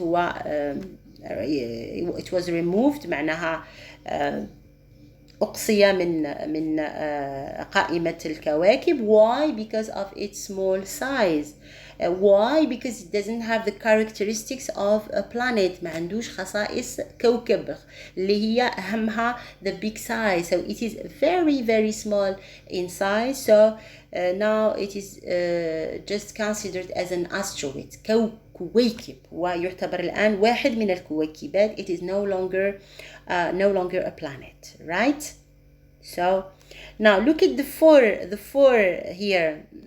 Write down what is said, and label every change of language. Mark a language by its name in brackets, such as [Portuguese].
[English] هو it was removed [Arabic] معناها أقصي من قائمة الكواكب. [English] Why? Because of its small size. Why? Because it doesn't have the characteristics of a planet. [Arabic] ما عندوش خصائص كوكب اللي هي أهمها [English] the big size. So it is very very small in size. So now it is just considered as an asteroid. [Arabic] كويكب ويعتبر الآن واحد من الكويكبات. [English] It is no longer a planet, right? So now look at the four here.